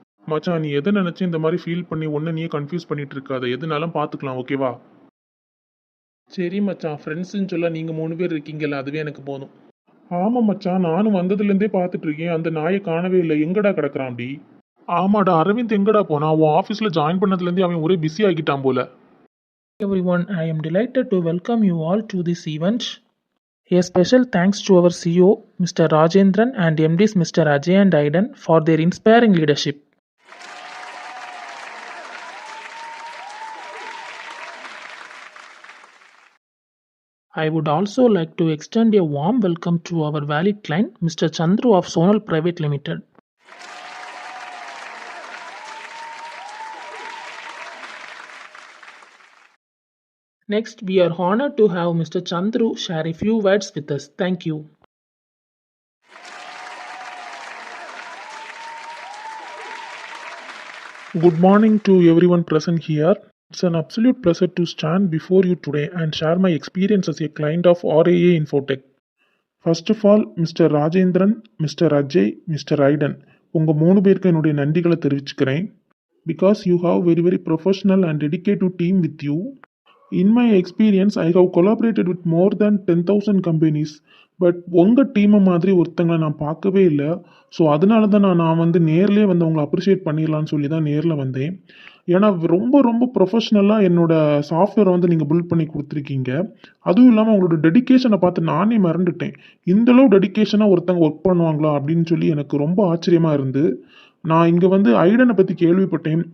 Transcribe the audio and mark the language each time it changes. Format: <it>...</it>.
<ta>மச்சான் நீ எதை நினைச்சு இந்த மாதிரி ஃபீல் பண்ணி ஒன்று நீயே கன்ஃபியூஸ் பண்ணிட்டு இருக்காத, எதுனாலும் பார்த்துக்கலாம் ஓகேவா? சரி மச்சான், ஃப்ரெண்ட்ஸுன்னு சொல்ல நீங்கள் 3 பேர் இருக்கீங்கல்ல, அதுவே எனக்கு போதும். ஆமாம் மச்சான், நானும் வந்ததுலேருந்தே பார்த்துட்டு இருக்கேன், அந்த நாயை காணவே இல்லை, எங்கடா கிடக்குறான் அப்படி? ஆமாடா, அரவிந்த் எங்கடா போனா? உன் ஆஃபீஸில் ஜாயின் பண்ணதுலேருந்தே அவன் ஒரே பிஸி ஆகிட்டான் போல.</ta> <en>Everyone, I am delighted to welcome you all to this event. A special thanks to our CEO, Mr. Rajendran, and MDs Mr. Ajay and Aidan for their inspiring leadership. I would also like to extend a warm welcome to our valued client, Mr. Chandru of Sonal Private Limited. Next, we are honored to have Mr. Chandru share a few words with us. Thank you. Good morning to everyone present here. It's an absolute pleasure to stand before you today and share my experience as a client of RAA Infotech. First of all, Mr. Rajendran, Mr. Ajay, Mr. Aidan,</en> <ta>உங்கள் 3 பேருக்கு என்னுடைய நன்றிகளை தெரிவிச்சுக்கிறேன்.</ta> <en>Because you have very professional and dedicated team with you. In my experience, I have collaborated with more than 10,000 companies.</en> <ta>But உங்கள் டீமை மாதிரி ஒருத்தங்களை நான் பார்க்கவே இல்லை. ஸோ அதனால தான் நான் வந்து நேர்லேயே வந்து அவங்களை அப்ரிஷியேட் பண்ணிடலான்னு சொல்லி தான் நேரில் வந்தேன். ஏன்னா ரொம்ப ப்ரொஃபஷ்னலாக என்னோடய சாஃப்ட்வேரை வந்து நீங்கள் பில்ட் பண்ணி கொடுத்துருக்கீங்க. அதுவும் இல்லாமல் உங்களோட டெடிக்கேஷனை பார்த்து நானே மறந்துட்டேன். இந்தளவு டெடிக்கேஷனாக ஒருத்தங்க ஒர்க் பண்ணுவாங்களா அப்படின்னு சொல்லி எனக்கு ரொம்ப ஆச்சரியமாக இருந்து, நான் இங்கே வந்து ஐடனை பற்றி கேள்விப்பட்டேன்.</ta>